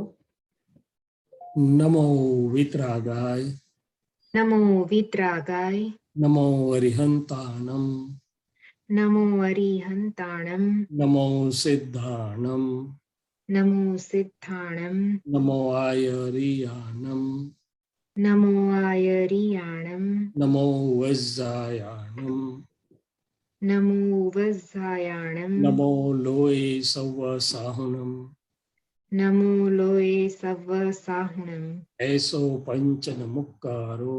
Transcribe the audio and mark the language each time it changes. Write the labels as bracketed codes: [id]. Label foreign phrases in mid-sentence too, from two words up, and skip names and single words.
[pra] નમો વિતરાગાય. નમો વિતરાગાય. નમો અરિહંતાણમ. નમો અરિહંતાણમ. નમો સિદ્ધાણમ. નમો સિદ્ધાણમ. નમો આયરિયાનમ. नमो आयर्याणं नमो वज्रायाणं नमो वज्रायाणं नमो लोये सव्वसाहुनं नमो लोये सव्वसाहुणम् ऐसो पंचनमुक्कारो